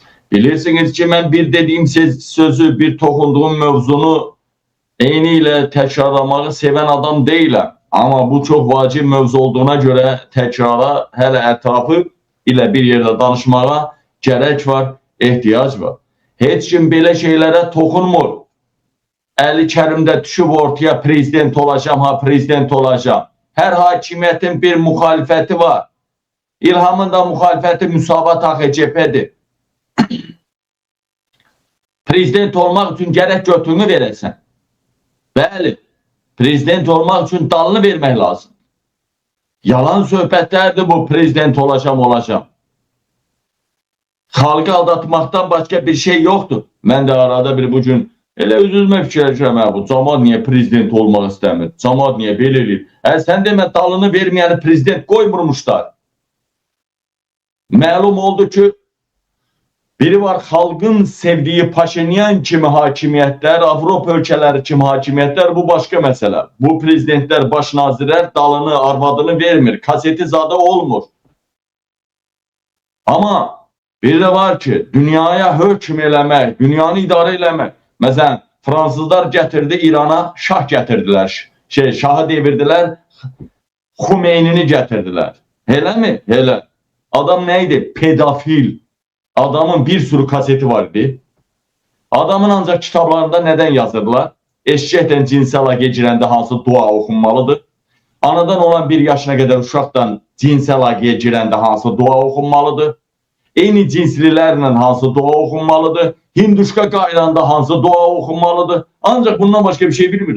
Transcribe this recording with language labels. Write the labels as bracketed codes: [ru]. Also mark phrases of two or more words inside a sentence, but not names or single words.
[tr] Bilirsiniz ki ben bir dediğim sözü, [az] bir toxunduğum mövzunu [tr] eyniyle tekrarlamağı seven adam değilim. Ama bu çok vacib mövzu olduğuna göre tekrara, hele ətrafı ile bir yerde danışmağa gerek var, ihtiyac var. [az] Heç kim belə şeylərə toxunmur. Əli Kərimdə düşüb ortaya prezident olacağım, ha prezident olacağım. [tr] Her hakimiyetin bir muhalefeti var. İlhamın da muhalefeti Müsavat AKCP'dir. Prezident olmak için gerek götünü verirsen. Bəli, prezident olmak için dalını vermek lazım. [az] Yalan söhbətlərdir bu, prezident olacağım. [tr] Xalqı aldatmaktan başka bir şey yoktur. Ben de arada bir bugün [az] elə öz-özümə fikirləşirəm, bu camaat niye prezident olmak istəmir? Camaat niye belə eləyir? Sən demə dalını verməyəni prezident koymurmuşlar. Məlum oldu ki, biri var xalqın sevdiği Paşinyan kimi hakimiyyətlər, Avropa ölkələri kimi hakimiyyətlər, bu başka məsələ. Bu prezidentlər, baş nazirlər dalını, arvadını vermir, kaseti zada olmur. Ama bir de var ki, dünyaya hökm eləmək, dünyanı idarə eləmək. Məsələn, Fransızlar gətirdi İrana, şah gətirdilər, şahı devirdiler, Xumeynini gətirdilər. Elə mi? Elə. Adam neydi? Pedofil. [tr] Adamın bir sürü kaseti vardı. Adamın ancak kitablarında neden yazırlar? [az] Eşkəklə cinsi əlaqə girəndə hansı dua oxunmalıdır? Anadan olan 1 yaşına kadar uşaqdan cinsi əlaqəyə girəndə hansı dua oxunmalıdır? Eyni cinslilərlə hansı dua oxunmalıdır? Hinduşka qayranda hansı dua oxunmalıdır? Ancak [tr] bundan başka bir şey [az] bilmirdi.